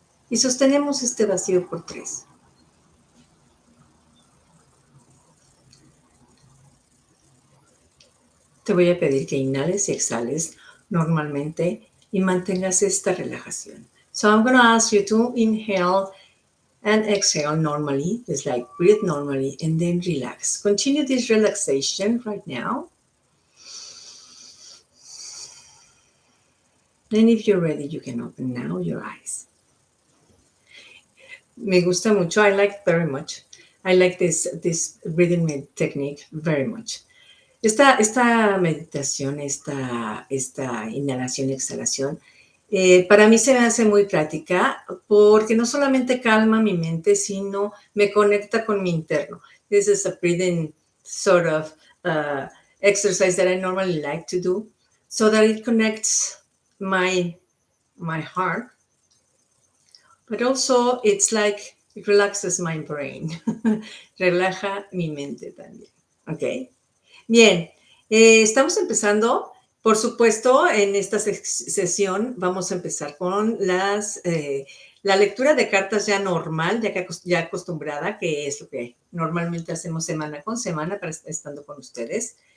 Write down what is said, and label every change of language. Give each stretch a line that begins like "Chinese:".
Spanish: Y sostenemos este vacío por 3. Te voy a pedir que inhales y exhales normalmente y mantengas esta relajación.
English: So I'm going to ask you to inhale and exhale normally, just like breathe normally and then relax. Continue this relaxation right now. And if you're ready, you can open now your eyes.
Spanish: Me gusta mucho.
English: I like very much. I like this breathing technique very much.
Spanish: Esta meditación, esta inhalación y exhalación, para mí se me hace muy práctica porque no solamente calma mi mente, sino me conecta con mi interno.
English: This is a breathing sort of exercise that I normally like to do so that it connects my heart, but also it's like it relaxes my brain.
Spanish: Relaja mi mente también. Okay. Bien, estamos empezando. Por supuesto, en esta sesión vamos a empezar con la lectura de cartas ya normal, ya acostumbrada, que es lo que normalmente hacemos semana con semana para estando con ustedes.